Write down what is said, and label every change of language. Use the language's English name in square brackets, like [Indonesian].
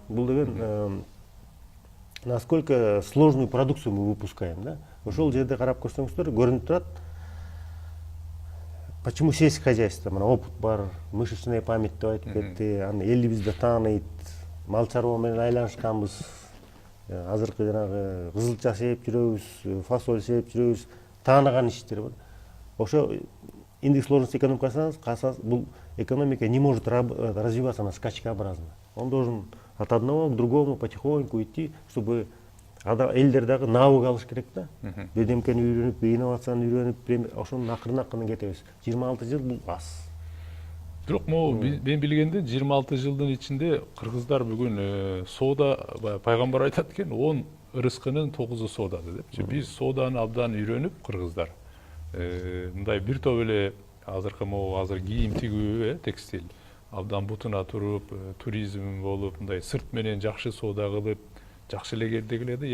[Kyrgyz] Бул деген [Russian] насколько сложную продукцию мы выпускаем, да? [Kyrgyz] Ошол жерде карап көрсөңүздөр көрүнүп турат. [Russian] Почему сельское хозяйство? [Kyrgyz] Мына опыт бар, [Russian] мышечная память [Kyrgyz] деп айтып кетти. Аны элибизде тааныйт. Мал чарба менен айланышканбыз. Азыркы жанагы кызылча сеип жүрөбүз, фасоль сеип жүрөбүз. Тааныган иштер бар. [Russian] Ошо индекс сложности [Kyrgyz] экономикасынан бул [Russian] экономика не может развиваться на скачкообразно. Он должен от одного к другому потихоньку идти, чтобы [Kyrgyz] элдер дагы навык алыш керек да. Бирдемкени үйрөнүп, инновацияны үйрөнүп, ошонун акырын кетебиз. 26 жыл бул аз. Бирок мен билгенде 26 жылдын ичинде кыргыздар бүгүн соода, пайгамбар айтат экен, 10 ырыскынын 9-у соодада депчи. Биз сооданы абдан үйрөнүп кыргыздар. Мындай бир топ эле азыр кийим тигүү, текстиль абдан бутуна туруп, туризм болуп, мындай сырт менен жакшы соода кылып, жакшы эле келди келеди.